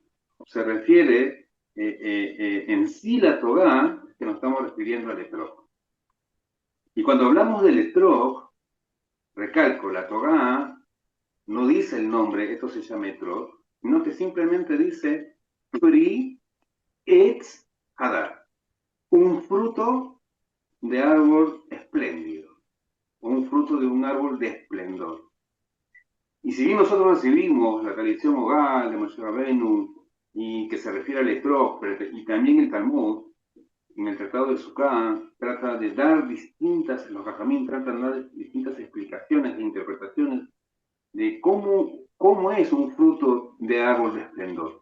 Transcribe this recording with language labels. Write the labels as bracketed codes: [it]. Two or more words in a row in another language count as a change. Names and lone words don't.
[es] Se refiere en sí la Torá, que nos estamos refiriendo al etrog. Y cuando hablamos del etrog, recalco, la Torá no dice el nombre, esto se llama etrog, sino que simplemente dice [he] Pri etz hadar, [es] un fruto de árbol espléndido, un fruto de un árbol de esplendor. Y si bien nosotros recibimos la tradición oral de Moshe Rabbeinu, y que se refiere al etrog, y también el Talmud, en el Tratado de Sukkah, trata de dar los Jajamim tratan de dar distintas explicaciones e interpretaciones de cómo es un fruto de árbol de esplendor.